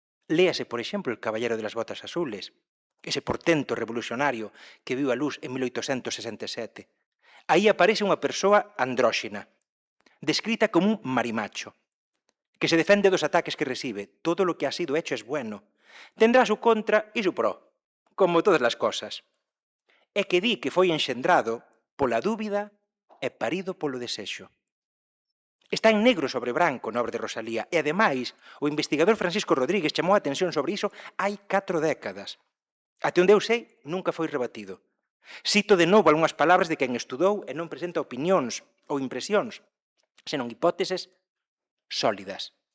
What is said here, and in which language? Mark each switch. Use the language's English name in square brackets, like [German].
[Galician] Léase, por exemplo, El caballero de las botas azules, ese portento revolucionario que viu a luz en 1867. Aí aparece unha persoa andróxina, descrita como un marimacho, que se defende dos ataques que recibe. [Spanish] Todo lo que ha sido hecho es bueno. Tendrá su contra e su pro, [Galician] como todas as cosas. E que di que foi enxendrado pola dúbida e parido polo desexo. Está en negro sobre branco na obra de Rosalía e, ademais, o investigador Francisco Rodríguez chamou a atención sobre iso hai 4 décadas. Até onde eu sei, nunca foi rebatido. Cito de novo algunhas palabras de quen estudou e non presenta opinións ou impresións, senón hipóteses sólidas.